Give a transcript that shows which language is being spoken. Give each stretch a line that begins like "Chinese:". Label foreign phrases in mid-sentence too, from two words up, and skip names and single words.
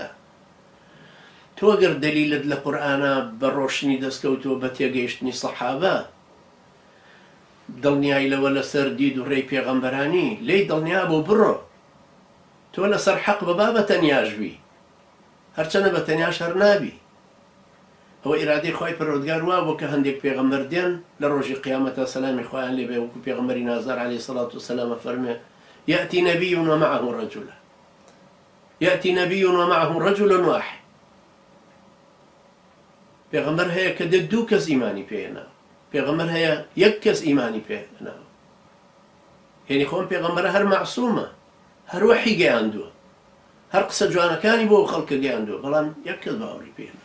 Central Kurdish: تۆ گەر دەلیلت لە قورئانە بە ڕۆشنی دەستکەوتووە بە تێگەیشتنی سەحابە، دڵنیای لەوە لەسەر دید و ڕێی پێغەمبەرانی لێی دڵنیا بۆ بڕۆ، تۆ لەسەر حەق بەبا بە تەنیاش بی، هەرچەنە بە تەنیاش هەر نابی. ئەوە ئیرادەی خوای پەروەردگار وا بۆ کە هەندێک پێغەمبەر دێن لە ڕۆژی قیامەتە سەلامی خۆیان لێ بێ وەکو پێغەمبەری نازار
Arabic: عەلەیهی سەڵات وسەلام
Central Kurdish: فەرمێ
Arabic: يأتي نبي ومعه رجل يأتي نبي ومعه رجل واحد.
Central Kurdish: پێغەمبەر هەیە کە دێت دوو کەس ئیمانی پێهێناوە، پێغەمبەر هەیە یەک کەس ئیمانی پێهێناوە. یعنی خۆم پێغەمبەرە هەر مەعسوومە، هەر وەحی گەیاندووە، هەر قسە جوانەکانی بۆ خەڵکە گەیاندووە، بەڵام یەک کەس باوەڕی پێهێنا.